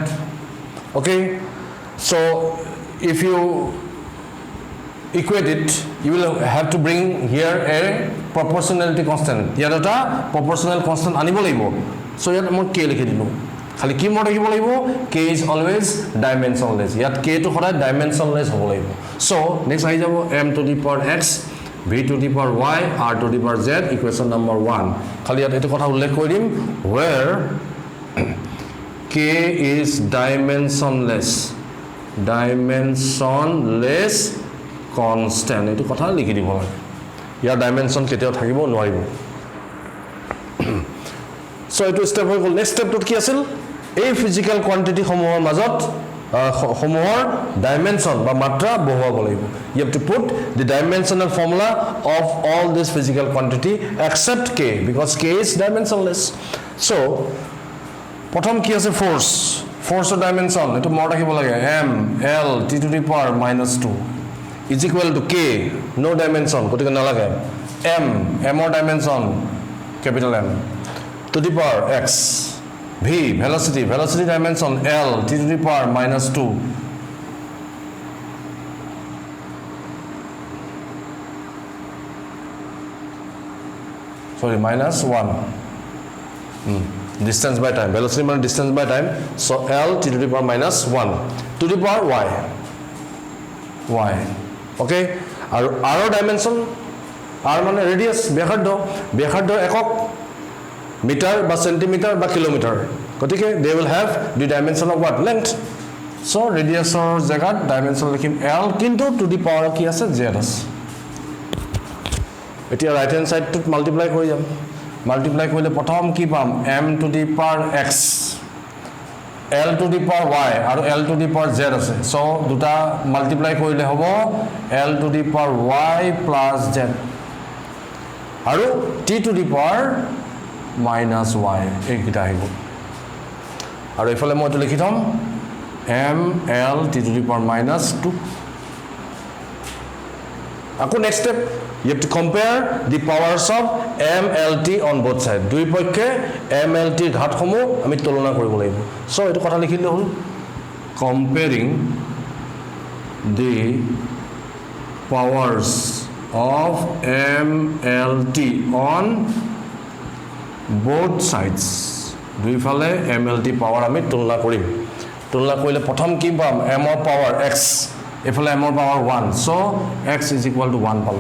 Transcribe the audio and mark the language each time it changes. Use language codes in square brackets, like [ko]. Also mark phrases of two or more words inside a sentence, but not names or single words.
[en] okay so if you equate it you will have to bring here a proportionality constant [as] ইয়াত এটা [en] proportional constant [as] আনিব লাগিব [en] so [as] ইয়াত মই [en] k [as] লিখি দিলো খালি কি মত ৰাখিব লাগিব [en] k is always dimensionless [as] ইয়াত k টো সদায় [en] dimensionless [as] হ'ব লাগিব [en] so next [as] আহি যাব [en] m to the power x v to the power y r to the power z equation number 1 [as] খালি ইয়াত এটো কথা উল্লেখ কৰি দিম [en] where k is dimensionless constant [as] এটো কথা লিখি দিব লাগে ইয়াৰ ডাইমেনশন কেতিয়াও থাকিব নোৱাৰিব সো এটো স্টেপ হৈ গল [en] next stepটো [as] কি আছিল এই [en] physical quantity [as] সমূহৰ মাজত সমূহৰ ডাইমেনশন বা মাত্ৰা বহুৱাব লাগিব [en] you have to put the dimensional formula of all this physical quantity except k because k is dimensionless so [as] প্ৰথম কি আছে [en] forceৰ ডাইমেনশন [as] এটো মোৰ ৰাখিব লাগে [en] m l t to the power -2 is equal to k no dimension [as] গতিকে নালাগে [en] m or dimension capital M to the power x v velocity dimension l t to the power -2 sorry -1 distance by time velocity means distance by time so l t to the power -1 to the power y okay আৰু r dimension r মানে radius [as] ব্যাসাৰ্ধ একক মিটাৰ বা সেন্টিমিটাৰ বা কিলোমিটাৰ গতিকে [en] they will have the dimension of what length so radiusৰ জায়গাত dimension লিখিম l কিন্তু to the power [as] কি আছে z আছে এতিয়া [en] right hand sideটো multiply [as] কৰি যাম মাল্টিপ্লাই কৰিলে প্ৰথম কি পাম [en] m to the power x l to the power y [as] আৰু [en] l to the power z [as] আছে so দুটা মাল্টিপ্লাই কৰিলে হ'ব [en] l to the power y plus z [as] আৰু [en] t to the power -y [as] এইকিটা আহিব আৰু এফালে মই এটো লিখি থম [en] m l t to the power -2 আকৌ নেক্সট স্টেপ you have to compare the powers of m l t on both sides [as] দুই পক্ষে m l t ঘাত সমূহ আমি তুলনা কৰিব লাগিব সো এটো কথা লিখিলে হল [en] comparing the powers of m l t on both sides [as] দুই ফালে m l t পাওয়ার আমি তুলনা কৰিলে প্ৰথম কি পাম m ৰ পাওয়ার x এফালে m ৰ পাওয়ার 1 [en] so x is equal to 1 [as] পালো